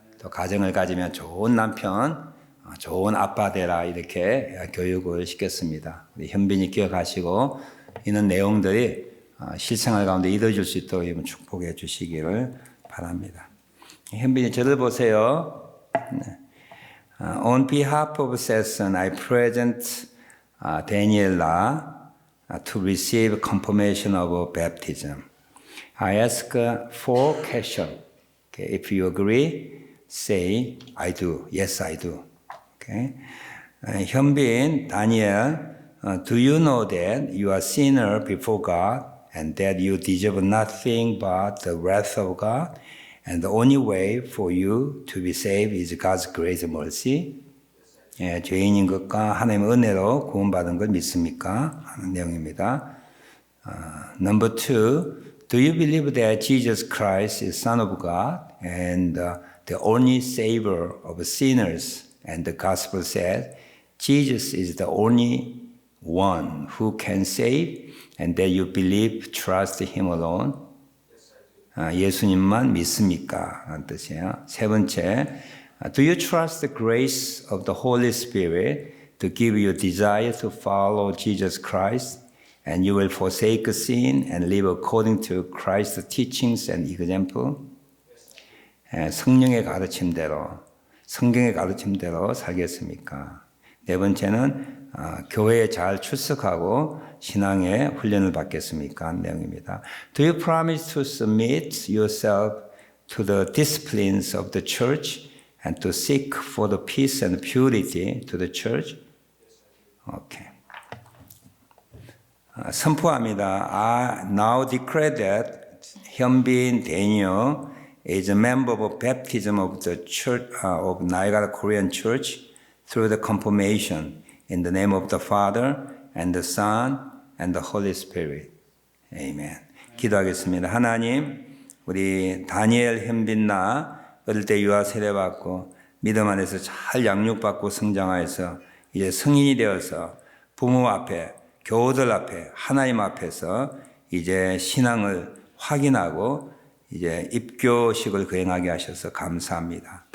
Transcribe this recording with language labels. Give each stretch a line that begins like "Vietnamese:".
Korean: 또 가정을 가지면 좋은 남편, 좋은 아빠 되라 이렇게 교육을 시켰습니다. 우리 현빈이 기억하시고 이런 내용들이 실생활 가운데 이루어질 수 있도록 축복해 주시기를 바랍니다. 현빈이 저를 보세요.
English: On behalf of Session, I present Daniela to receive confirmation of baptism. I ask 4 questions. Okay, if you agree, say I do. Yes, I do. Okay. 현빈, Daniel, do you know that you are sinner before God and that you deserve nothing but the wrath of God, and the only way for you to be saved is God's grace and mercy?
Korean: 예, 죄인인 것과 하나님의 은혜로 구원받은 걸 믿습니까? 하는 내용입니다.
English: Number 2, do you believe that Jesus Christ is Son of God and the only Savior of sinners? And the Gospel says Jesus is the only one who can save, and that you believe, trust Him alone.
Korean: 예수님만 믿습니까? 라는 뜻이에요. 세 번째,
English: do you trust the grace of the Holy Spirit to give you desire to follow Jesus Christ, and you will forsake sin and live according to Christ's teachings and example?
Korean: 성령의 가르침대로, 성경의 가르침대로 살겠습니까? 네 번째는 교회에 잘 출석하고 신앙의 훈련을 받겠습니까? 하는 내용입니다.
English: Do you promise to submit yourself to the disciplines of the church and to seek for the peace and purity to the church? Okay.
Korean: 선포합니다.
English: I now declare that 현빈 Daniel is a member of baptism of the Church of Niagara Korean Church through the confirmation in the name of the Father and the Son and the Holy Spirit.
Korean: Amen. 기도하겠습니다. 하나님, 우리 다니엘 현빈나 어릴 때 유아 세례받고 믿음 안에서 잘 양육받고 성장하여서 이제 성인이 되어서 부모 앞에, 교우들 앞에, 하나님 앞에서 이제 신앙을 확인하고 이제 입교식을 거행하게 하셔서 감사합니다.